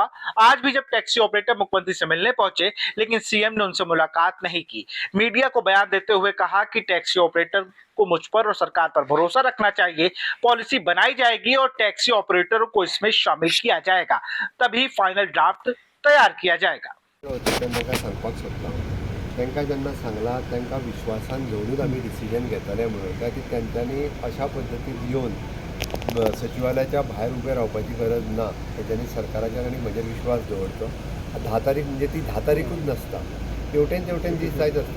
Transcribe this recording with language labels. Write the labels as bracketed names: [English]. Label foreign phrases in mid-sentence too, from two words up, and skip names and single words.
[Hindi] आज भी जब टैक्सी ऑपरेटर मुख्यमंत्री से मिलने पहुंचे, लेकिन सीएम ने उनसे मुलाकात नहीं की। मीडिया को बयान देते हुए कहा कि टैक्सी ऑपरेटर को मुझ पर और सरकार पर भरोसा रखना चाहिए। पॉलिसी बनाई जाएगी और टैक्सी ऑपरेटरों को इसमें शामिल किया जाएगा, तभी [English] final draft [Hindi] तैयार किया जाएगा। [Konkani] तांकां जेन्ना सांगलां तांकां विश्वासान घेवनूच आमी डिसिजन घेतले म्हणून की तांच्यांनी अशा पद्दतीन येवन सचिवालयाच्या भायर उबे रावपाची गरज ना, तांच्यांनी सरकाराचेर आनी म्हजेर विश्वास दवरचो। 10 तारीख म्हणजे ती 10 तारीखूच नासता, तेवटेन दीस जायत आसता।